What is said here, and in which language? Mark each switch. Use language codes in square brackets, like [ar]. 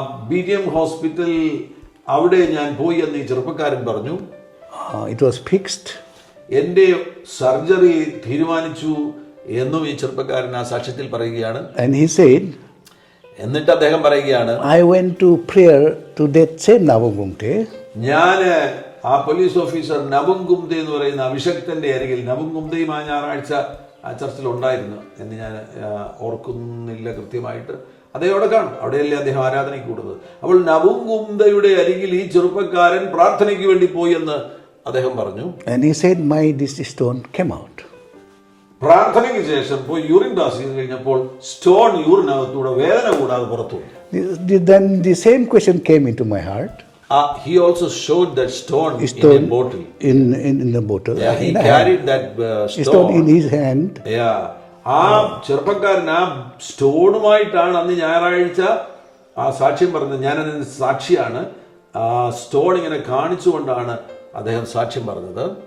[ml] BTM hospital അവിടെ ഞാൻ പോയി എന്ന് ഈ ചെറുപ്പക്കാരൻ പറഞ്ഞു. [en] It was fixed. [ml] എൻ്റെ സർജറി തീരുമാനിച്ചു എന്നും ഈ ചെറുപ്പക്കാരൻ ആ സാക്ഷ്യത്തിൽ പറയുകയാണ്. [en] And he said, [ml] എന്നിട്ട് അദ്ദേഹം പറയുകയാണ്, [en] I went to prayer to that same Nabungumte. [ml] ഞാൻ ആ പോലീസ് ഓഫീസർ നബുംഗുംദെ എന്ന് പറയുന്ന അഭിഷക്തന്റെ അരികിൽ, നബുംഗുംദയും ആ ഞായറാഴ്ച ആ ചർച്ചിൽ ഉണ്ടായിരുന്നു എന്ന് ഞാൻ ഓർക്കുന്നില്ല കൃത്യമായിട്ട്. അദ്ദേഹം അവിടെ കാണും, അവിടെയല്ലേ അദ്ദേഹം ആരാധനയ്ക്ക് കൂടുന്നത്. അപ്പോൾ നബുംഗുംദയുടെ അരികിൽ ഈ ചെറുപ്പക്കാരൻ പ്രാർത്ഥനയ്ക്ക് വേണ്ടി പോയി എന്ന് അദ്ദേഹം പറഞ്ഞു. [en] And he said, this stone came out. [ml] പ്രാർത്ഥനയ്ക്ക് ശേഷം പോയി യൂറിൻ പാസ് ചെയ്ത് കഴിഞ്ഞപ്പോൾ സ്റ്റോൺ യൂറിനകത്തൂടെ വേദന കൂടാതെ പുറത്തു. [en] Then the same question came into my heart. He also showed that stone in a bottle. In the bottle. Yeah, he carried that stone in his hand. Yeah. [ml] ആ ചെറുപ്പക്കാരൻ ആ സ്റ്റോണുമായിട്ടാണ് അന്ന് ഞായറാഴ്ച ആ സാക്ഷ്യം പറഞ്ഞത്. ഞാനതിന് സാക്ഷിയാണ്. ആ സ്റ്റോൺ ഇങ്ങനെ കാണിച്ചുകൊണ്ടാണ് അദ്ദേഹം സാക്ഷ്യം പറഞ്ഞത്.